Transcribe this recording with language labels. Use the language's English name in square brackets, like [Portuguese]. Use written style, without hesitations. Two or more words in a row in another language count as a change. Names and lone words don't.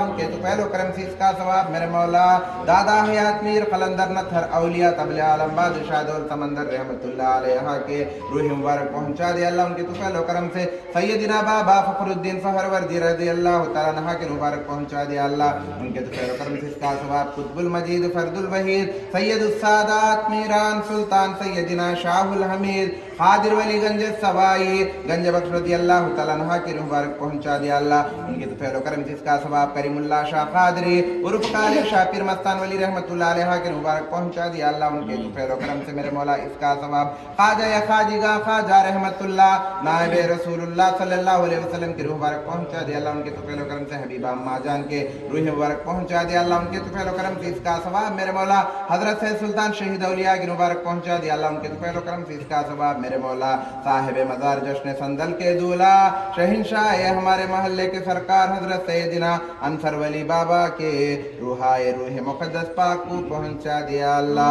[Hindi] उनके तुफैल व करम से इसका सवाब मेरे मौला दादा हयात मीर कलंदर नथर औलिया तबले आलम बादशाह दौल समंदर [Arabic] رحمة الله عليها [Hindi] के रूह मुबारक पहुंचा दिया अल्लाह। उनके तुफैल व करम से सैयदना बाबा फखरुद्दीन फहरवर्दी [Arabic] رضي الله تعالى عنه [Hindi] के रूह मुबारक पहुंचा दिया अल्लाह। उनके तुफैल व करम से इसका सवाब कुतुबुल मजीद फर्दुल वहीद सैयदुस सादात मीरान सुल्तान सैयदना शाहुल हमीद हादिर वली गंज सवाई गंज बख्श [Arabic] رضي الله تعالى عنه [Hindi] के रूह मुबारक पहुंचा दिया अल्लाह। उनके तुफैल व करम से इसका सवाब करीमुल्लाह शाह कादरी उर्फ काले शाह पीर मस्तान वली [Arabic] رحمة الله عليها [Hindi] के रूह मुबारक पहुंचा दिया अल्लाह। उनके तुफैल व करम से मेरे मौला इसका सवाब ख्वाजा या खाजिगा ख्वाजा रहमतुल्लाह नायब रसूलुल्लाह [Arabic] صلى الله عليه وسلم [Hindi] के रूह मुबारक पहुंचा दिया अल्लाह। उनके तुफैल व करम से हबीबा अम्मा जान के रूह मुबारक पहुंचा दिया अल्लाह। उनके तुफैल व करम से इसका सवाब मेरे मौला हजरत सैयद सुल्तान शहीद औलिया के मुबारक पहुंचा दिया अल्लाह। उनके तुफैल व करम से इसका सवाब मेरे मौला साहिब मज़ार जश्न संदल के दूल्हा शहंशाह हमारे महल्ले के सरकार हजरत सैयदना अंसर वली बाबा के रूहाए रूह मुक़द्दस पाक को पहुंचा दिया अल्लाह।